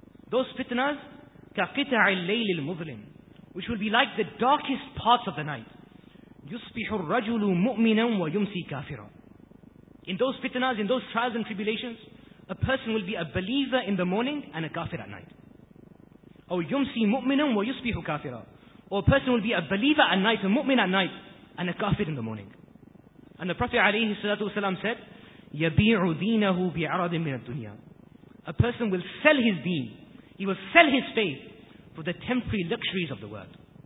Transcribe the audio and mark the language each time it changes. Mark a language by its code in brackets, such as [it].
[en] Those fitnas, [ar] كَقِتَعِ اللَّيْلِ الْمُظْلِمِ, [en] which will be like the darkest parts of the night. [ar] يُصْبِحُ الرَّجُلُ مُؤْمِنًا وَيُمْسِي كَافِرًا. [en] In those fitnas, in those trials and tribulations, a person will be a believer in the morning and a kafir at night. [ar] أو يُمْسِي مُؤْمِنًا وَيُصْبِحُ كَافِرًا. [en] Or a person will be a believer at night, a mu'min at night, and a kafir in the morning. And the Prophet alayhi salatu wasalam said, [ar] يَبِيعُ دِينَهُ بِعَرَضٍ مِنَ الدُّنْيَا. [en] A person will sell his deen, he will sell his faith for the temporary luxuries of the world.